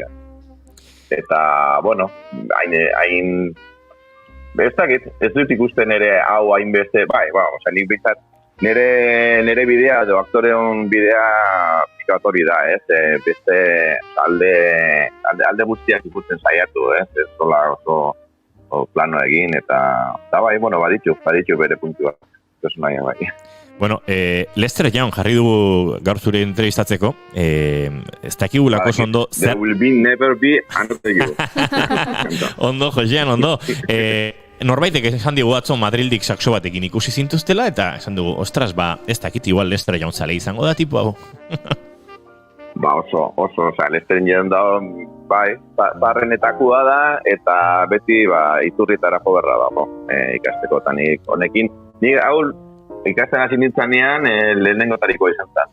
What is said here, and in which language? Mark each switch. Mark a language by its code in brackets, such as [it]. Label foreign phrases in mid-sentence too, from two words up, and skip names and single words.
[eu] Eta, bueno, hain ez dut ikusten ere hau hainbeste, nik bizat, nire bidea, edo aktoreon bidea pikatori da, beste alde guztiak ikusten saiatu, ez zola oso plano egin, eta bai, bueno, baditu bere puntua, personaia bai. Bueno, Lester Young jarri dugu gaur zure entrevistatzeko. Ez dakigulako ondo... [en] There will be never be another you. [eu] Ondo, Josean, ondo. Norbaitek esan digu atzo Madrildik saxo batekin ikusi zintuztela, eta esan dugu, ostras, ez dakit igual Lester Young zale izango da tipu hau. Oso, Lester Young da, bai, barrenetakua da, eta beti, iturritara jo berra dago, ikasteko, eta honekin, hau, ikasten hasi nintzanean, lehenengo tarikoa izan zen.